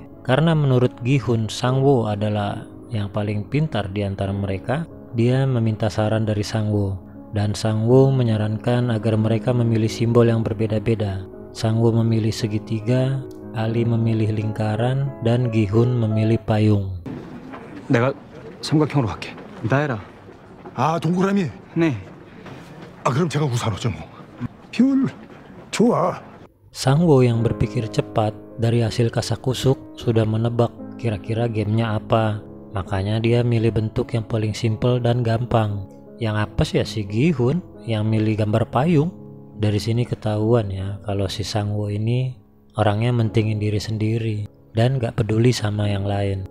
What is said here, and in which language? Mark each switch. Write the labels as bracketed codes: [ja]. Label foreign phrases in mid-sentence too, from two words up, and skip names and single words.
[id] Karena menurut Gi-hun, Sang-woo adalah yang paling pintar di antara mereka, dia meminta saran dari Sang-woo. Dan Sang-woo menyarankan agar mereka memilih simbol yang berbeda-beda. Sang-woo memilih segitiga, Ali memilih lingkaran, dan Gi-hun memilih payung. [ko] 내가 삼각형으로 할게. 나해라. 아, 동그라미. 네. 아, 그럼 제가 우산호죠 뭐. 별 좋아. [id] Sang-woo yang berpikir cepat dari hasil kasakusuk sudah menebak kira-kira gamenya apa. Makanya dia milih bentuk yang paling simpel dan gampang. Yang apa sih ya si Gi-hun yang milih gambar payung? Dari sini ketahuan ya kalau si Sang-woo ini orangnya mentingin diri sendiri dan gak peduli sama yang lain.